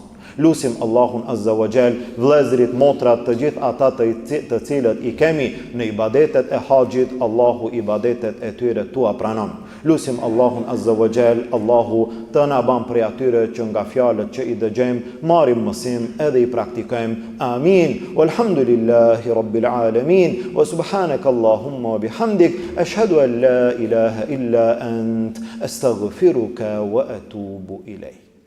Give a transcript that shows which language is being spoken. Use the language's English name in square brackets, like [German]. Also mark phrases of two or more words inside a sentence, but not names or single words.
[Albanian] Lusim Allahun [Arabic] عز وجل, [Albanian] vëllezërit, motrat, të gjithë ata të cilët i kemi në ibadetet e haxhit, Allahu ibadetet e tyre tua pranon. Lusim Allahun [Arabic] عز وجل, [Albanian] Allahu të na ban prej atyre që nga fjalët që i dëgjojmë marrim mësim edhe i praktikojmë. Amin. [Arabic] والحمد لله رب العالمين. وسبحانك اللهم وبحمدك، أشهد أن لا إله إلا أنت، أستغفرك وأتوب إليك.